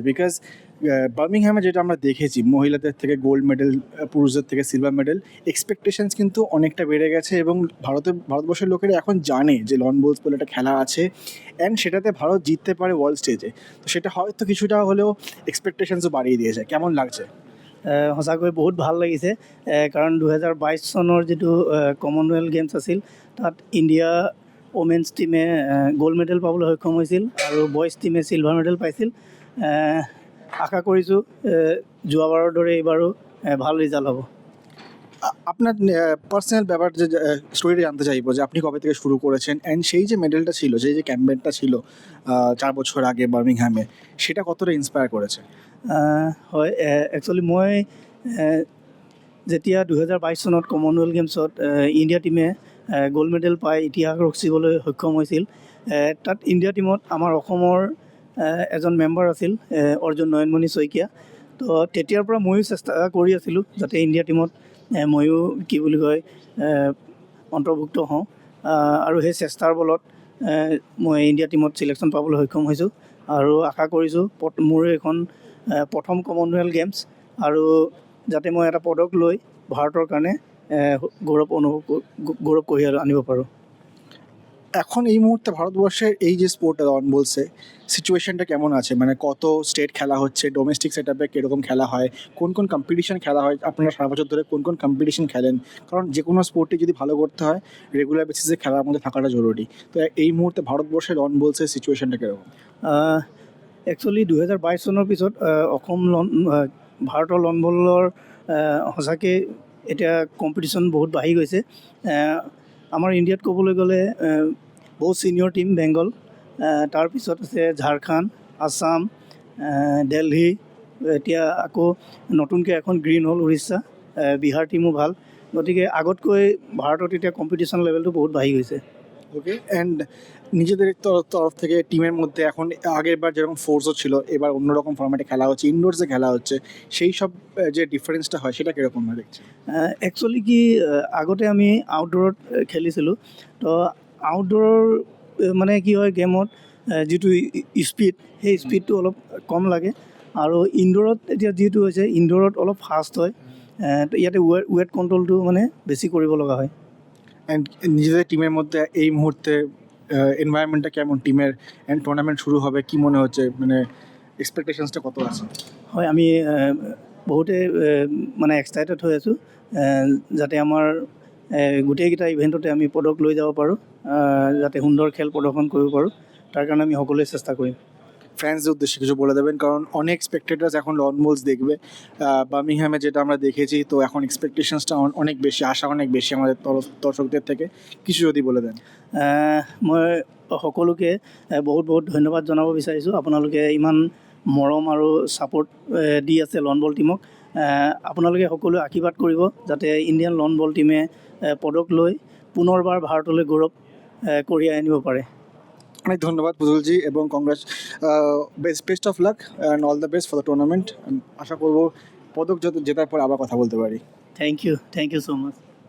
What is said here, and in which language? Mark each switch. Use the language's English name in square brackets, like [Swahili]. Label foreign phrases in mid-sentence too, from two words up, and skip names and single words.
[Bangla] বিকজ বার্মিংহামে যেটা আমরা দেখেছি, মহিলাদের থেকে [English] gold medal, [Bangla] পুরুষদের থেকে [English] silver medal, [Bangla] এক্সপেকটেশনস কিন্তু অনেকটা বেড়ে গেছে এবং ভারতবর্ষের লোকেরা এখন জানে যে লন বোলস বলে একটা খেলা আছে অ্যান্ড সেটাতে ভারত জিততে পারে [English] world stage. [Bangla] তো সেটা হয়তো কিছুটা হলেও এক্সপেকটেশনসও বাড়িয়ে দিয়েছে। কেমন লাগছে? [Assamese] সঁচাকৈ বহুত ভাল লাগিছে, কাৰণ 2022 চনৰ যিটো কমনৱেলথ গেমছ আছিল তাত ইণ্ডিয়া ওমেন্স টীমে [English] gold medal [Assamese] পাবলৈ সক্ষম হৈছিল আৰু বইজ টীমে [English] silver medal [Assamese] পাইছিল। আশা কৰিছোঁ যোৱাবাৰৰ দৰে এইবাৰো ভাল ৰিজাল্ট হ'ব। [Bangla] আপনার পার্সোনাল ব্যাপার যে স্টোরিটা জানতে চাইবো যে আপনি কবে থেকে শুরু করেছেন অ্যান্ড সেই যে মেডেলটা ছিল, সেই যে ক্যাম্পেইনটা ছিল 4 বছর আগে বার্মিংহামে, সেটা কতটা ইন্সপায়ার করেছে? [Assamese] হয়, একচুৱেলি মই যেতিয়া 2022 চনত কমনৱেলথ গেমছত ইণ্ডিয়া টীমে [English] gold medal [Assamese] পাই ইতিহাস ৰচিবলৈ সক্ষম হৈছিল, তাত ইণ্ডিয়া টীমত আমাৰ অসমৰ এজন মেম্বাৰ আছিল অৰ্জুন নয়নমণি শইকীয়া। তো তেতিয়াৰ পৰা ময়ো চেষ্টা কৰি আছিলোঁ যাতে ইণ্ডিয়া টীমত ময়ো কি বুলি কয় অন্তৰ্ভুক্ত হওঁ, আৰু সেই চেষ্টাৰ বলত মই ইণ্ডিয়া টীমত ছিলেকশ্যন পাবলৈ সক্ষম হৈছোঁ আৰু আশা কৰিছোঁ মোৰ এইখন প্ৰথম কমনৱেলথ গেমছ, আৰু যাতে মই এটা পদক লৈ ভাৰতৰ কাৰণে গৌৰৱ কঢ়িয়াই আনিব পাৰোঁ। [Bangla] এখন এই মুহূর্তে ভারতবর্ষের এই যে স্পোর্টটা লন বলসে, সিচুয়েশনটা কেমন আছে? মানে কত স্টেট খেলা হচ্ছে, [English] domestic set up [Bangla] কীরকম খেলা হয়, কোন কোন কম্পিটিশন খেলা হয়, আপনারা সারা বছর ধরে কোন কোন কম্পিটিশন খেলেন? কারণ যে কোনো স্পোর্টে যদি ভালো করতে হয় [English] regular basis [Bangla] খেলার মধ্যে থাকাটা জরুরি। তো এই মুহূর্তে ভারতবর্ষের লন বলসের সিচুয়েশনটা কীরকম? [Assamese] একচুৱেলি 2022 চনৰ পিছত ভাৰতৰ লন বলৰ সঁচাকৈ এতিয়া কম্পিটিশ্যন বহুত বাঢ়ি গৈছে। আমাৰ ইণ্ডিয়াত ক'বলৈ গ'লে বহুত [English] senior team [Assamese] বেংগল, তাৰপিছত আছে ঝাৰখণ্ড, আছাম, দিল্লী, এতিয়া আকৌ নতুনকৈ এখন গ্ৰীণ হ'ল উৰিষ্যা, বিহাৰ টীমো ভাল। গতিকে আগতকৈ ভাৰতত এতিয়া [English] competition level [Assamese] বহুত বাঢ়ি গৈছে। [Bangla] ওকে, অ্যান্ড নিজেদের তরফ থেকে টিমের মধ্যে এখন আগেরবার যেরকম ফোর্সও ছিল, এবার অন্যরকম ফর্ম্যাটে খেলা হচ্ছে, ইনডোরসে খেলা হচ্ছে, সেই সব যে ডিফারেন্সটা হয় সেটা কীরকম হয় দেখছি? [Assamese] একচুৱেলি কি, আগতে আমি আউটডোৰত খেলিছিলোঁ, তো আউটডোৰৰ মানে কি হয় গেমত যিটো স্পীড, সেই স্পীডটো অলপ কম লাগে, আৰু ইনডোৰত এতিয়া যিটো হৈছে ইনডোৰত অলপ ফাষ্ট হয়, ইয়াতে [English] weight control [Assamese] মানে বেছি কৰিব লগা হয়। [Bangla] অ্যান্ড নিজেদের টিমের মধ্যে এই মুহূর্তে এনভায়রনমেন্টটা কেমন টিমের? অ্যান্ড টুর্নামেন্ট শুরু হবে, কি মনে হচ্ছে, মানে এক্সপেকটেশনসটা কত আছে? [Assamese] হয়, আমি বহুতে মানে এক্সাইটেড হৈ আছোঁ যাতে আমাৰ গোটেইকেইটা ইভেণ্টতে আমি পদক লৈ যাব পাৰোঁ, যাতে সুন্দৰ খেল প্ৰদৰ্শন কৰিব পাৰোঁ, তাৰ কাৰণে আমি সকলোৱে চেষ্টা কৰিম। [Bangla] ফ্যান্সদের উদ্দেশ্যে কিছু বলে দেবেন, কারণ অনেক স্পেক্টেটার্স এখন লন বলস দেখবে বার্মিংহামে, যেটা আমরা দেখেছি। তো এখন এক্সপেকটেশনসটা অনেক বেশি, আশা অনেক বেশি আমাদের দর্শকদের থেকে। কিছু যদি বলে দেন। [Assamese] মই সকলোকে বহুত বহুত ধন্যবাদ জনাব বিচাৰিছোঁ। আপোনালোকে ইমান মৰম আৰু ছাপোৰ্ট দি আছে লন বল টীমক। আপোনালোকে সকলোৱে আশীৰ্বাদ কৰিব যাতে ইণ্ডিয়ান লন বল টীমে পদক লৈ পুনৰবাৰ ভাৰতলৈ গৌৰৱ কঢ়িয়াই আনিব পাৰে। [Bangla] অনেক ধন্যবাদ পুতুলজি এবং কংগ্রেস, [English] best of luck and all the best for the tournament. [Bangla] আশা করবো পদক জেতার পর আবার কথা বলতে পারি। [English] thank you so much.